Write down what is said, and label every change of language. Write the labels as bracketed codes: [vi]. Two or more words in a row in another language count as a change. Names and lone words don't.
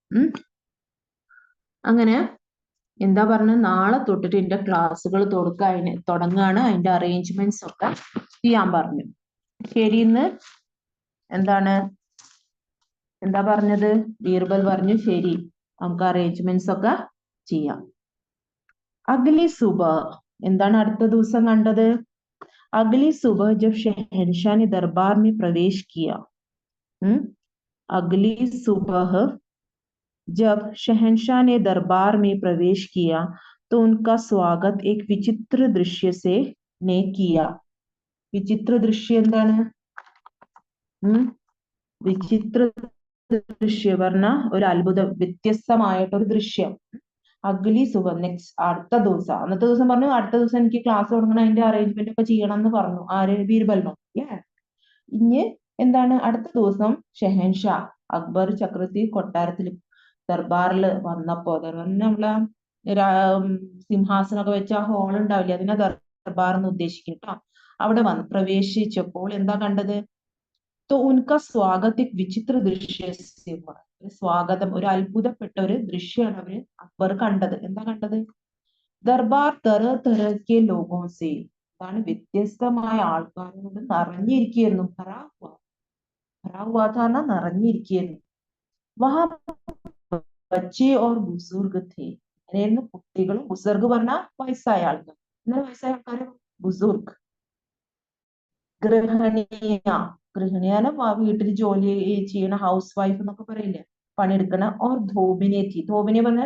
[ml] അങ്ങനെ എന്താ പറഞ്ഞ നാളെ തൊട്ടിട്ട് എന്റെ ക്ലാസ്സുകൾ തുടങ്ങുകയാണ് അതിന്റെ അറേഞ്ച്മെന്റ്സ് ഒക്കെ ചെയ്യാൻ പറഞ്ഞു ശരിന്ന് എന്താണ് എന്താ പറഞ്ഞത് ബീർബൽ പറഞ്ഞു ശരി നമുക്ക് അറേഞ്ച്മെന്റ്സ് ഒക്കെ ചെയ്യാം [hi] अगली सुबह [ml] എന്താണ് അടുത്ത ദിവസം കണ്ടത് [hi] अगली सुबह जब शहंशाह ने दरबार में प्रवेश किया अगली सुबह जब शहंशाह ने दरबार में प्रवेश किया तो उनका स्वागत एक विचित्र दृश्य से ने किया विचित्र दृश्य [ml] എന്താണ് വിചിത്ര ദൃശ്യം പറഞ്ഞ ഒരു അത്ഭുതം വ്യത്യസ്തമായിട്ടൊരു ദൃശ്യം [hi] अगली सुबह [ml] നെക്സ്റ്റ് അടുത്ത ദിവസം അന്നത്തെ ദിവസം പറഞ്ഞു അടുത്ത ദിവസം എനിക്ക് ക്ലാസ് തുടങ്ങണം അതിന്റെ അറേഞ്ച്മെന്റ് ഒക്കെ ചെയ്യണം എന്ന് പറഞ്ഞു ആര് ബീർബലിനോ ഇനി എന്താണ് അടുത്ത ദിവസം ഷെഹൻഷാ അക്ബർ ചക്രവർത്തി കൊട്ടാരത്തിൽ ദർബാറിൽ വന്നപ്പോ നമ്മളെ സിംഹാസനമൊക്കെ വെച്ച ഹോൾ ഉണ്ടാവില്ലേ അതിനെ ദർബാർ എന്ന് ഉദ്ദേശിക്കും കേട്ടോ അവിടെ വന്ന് പ്രവേശിച്ചപ്പോൾ എന്താ കണ്ടത് [hi] तो उनका स्वागत एक विचित्र दृश्य से हुआ [ml] സ്വാഗതം ഒരു അത്ഭുതപ്പെട്ട ഒരു ദൃശ്യമാണ് അവര് അക്ബർ കണ്ടത് എന്താ കണ്ടത് [hi] दरबार तरके लोगों से [ml] അതാണ് വ്യത്യസ്തമായ ആൾക്കാരോട് നിറഞ്ഞിരിക്കുന്നു നിറഞ്ഞിരിക്കുന്നു [hi] वहाँ बच्चे और बुज़ुर्ग थे [ml] അങ്ങനെയായിരുന്നു കുട്ടികളും ബുസുർഗ് പറഞ്ഞ വയസ്സായ ആൾക്കാർ എന്നാൽ വയസ്സായ ആൾക്കാരെ ബുസുർഗ് ഗൃഹിണിയാണ് വീട്ടിൽ ജോലി ചെയ്യണ [en] house wife [ml] എന്നൊക്കെ പറയില്ലേ പണിയെടുക്കണ ഓർ ധോബിനെ പറഞ്ഞ